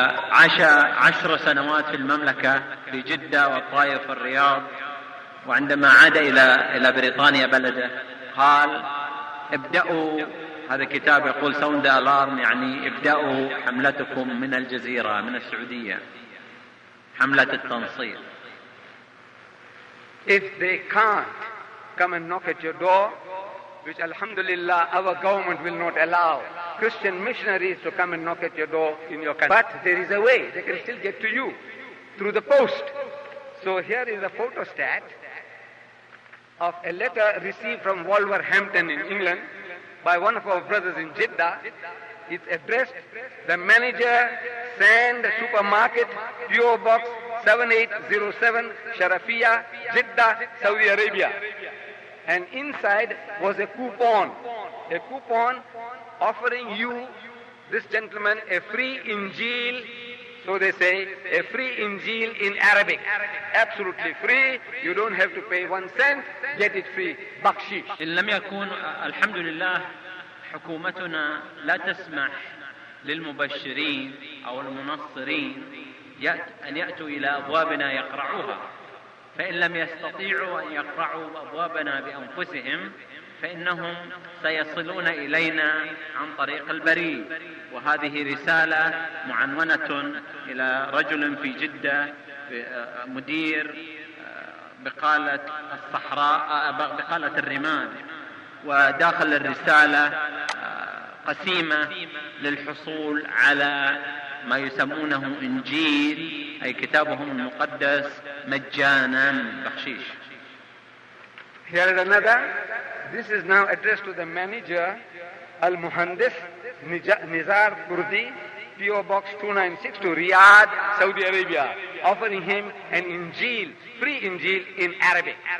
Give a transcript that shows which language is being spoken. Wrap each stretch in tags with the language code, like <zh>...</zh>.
<ar>عاش 10 سنوات في المملكة في جدة وطائف الرياض. وعندما عاد إلى بريطانيا بلده قال ابدأوا هذا الكتاب يقول</ar> <en>sound alarm</en> <ar>يعني ابدأوا حملتكم من الجزيرة من السعودية حملة التنصير.</ar> <en>If they can't come and knock at your door, which alhamdulillah our government will not allow Christian missionaries to come and knock at your door in your country, but there is a way they can still get to you through the post. So here is a photostat of a letter received from Wolverhampton in England by one of our brothers in Jeddah. It's addressed the manager, Sand Supermarket, PO Box 7807, Sharafia, Jeddah, Saudi Arabia. And inside was a coupon offering you, this gentleman, a free Injil. So they say, a free Injil in Arabic. Absolutely free. You don't have to pay 1 cent. Get it free. Bakshish.</en> <ar>إن لم يكن الحمد لله حكومتنا لا تسمح للمبشرين أو المنصرين أن يأتوا إلى أبوابنا يقرعوها. فإن لم يستطيعوا أن يقرعوا أبوابنا بأنفسهم ف فإنهم سيصلون إلينا عن طريق البريد. وهذه رسالة معنونة إلى رجل في جدة مدير بقالة الصحراء بقالة الرمال، وداخل الرسالة قسيمة للحصول على ما يسمونه إنجيل، أي كتابهم المقدس، مجانا بخشيش.</ar> <en>Here is another. This is now addressed to the manager, Al Muhandis Nizar Kurdi, PO Box 296 to Riyadh, Saudi Arabia, offering him an Injil, free Injil in Arabic.</en>